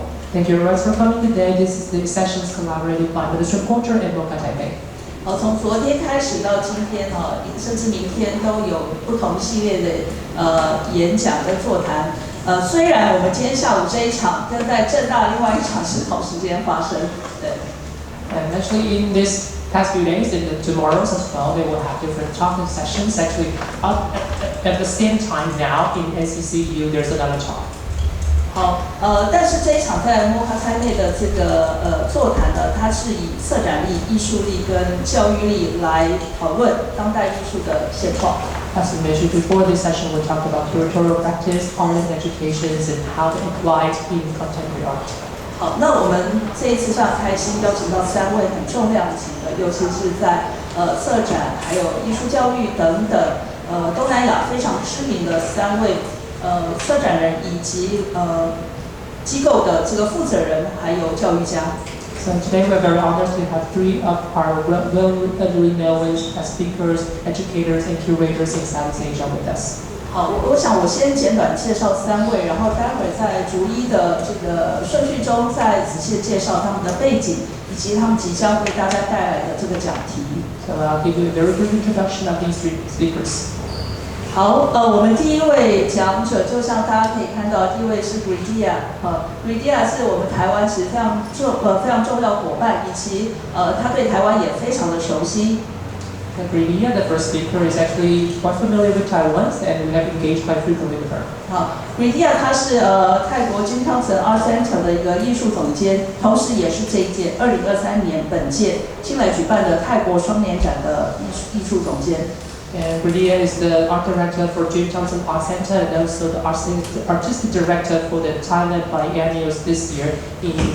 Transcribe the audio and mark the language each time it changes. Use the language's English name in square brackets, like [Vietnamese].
[English] Thank you everyone for coming today. This is the sessions collaborated by Ministry of Culture and Mocha Taipei. [Chinese] 从昨天开始到今天甚至明天都有不同系列的演讲跟座谈。虽然我们今天下午这一场跟在正大另外一场是同时间发生，对。 [English] And actually in this past few days and tomorrows as well, they will have different talking sessions. Actually, at the same time now in NCCU, there's another talk. [Chinese] 但是这一场在Mocha Taipei的这个座谈呢，它是以策展力、艺术力跟教育力来讨论当代艺术的现状。 [English] As we mentioned before this session, we talked about curatorial practice, art and education, and how to apply it in contemporary art. [Chinese] 好，那我们这一次非常开心邀请到3位很重量级的，尤其是在策展还有艺术教育等等东南亚非常知名的3位策展人以及机构的这个负责人还有教育家。 [English] So today we're very honored to have 3 of our well-renowned speakers, educators, and curators in Southeast Asia with us. [Chinese] 好，我想我先简短介绍3位，然后待会儿在逐一的这个顺序中再仔细介绍他们的背景以及他们即将为大家带来的这个讲题。 [English] So I'll give you a very brief introduction of these 3 speakers. [Chinese] 好，我们第一位讲者，就像大家可以看到，第一位是 Gridthiya Gridthiya 是我们台湾其实非常重要伙伴，以及他对台湾也非常的熟悉。 [English] Gridthiya, the first speaker, is actually quite familiar with Taiwan, and we have engaged quite frequently with her. [Chinese] 好 ，Gridthiya 他是泰国金汤城 Art Center 的一个艺术总监，同时也是这一届2023年本届新来举办的泰国双年展的艺术总监。 [English] And Gridthiya is the art director for Jim Thompson Art Center and also the artistic director for the Thailand Biennials this year in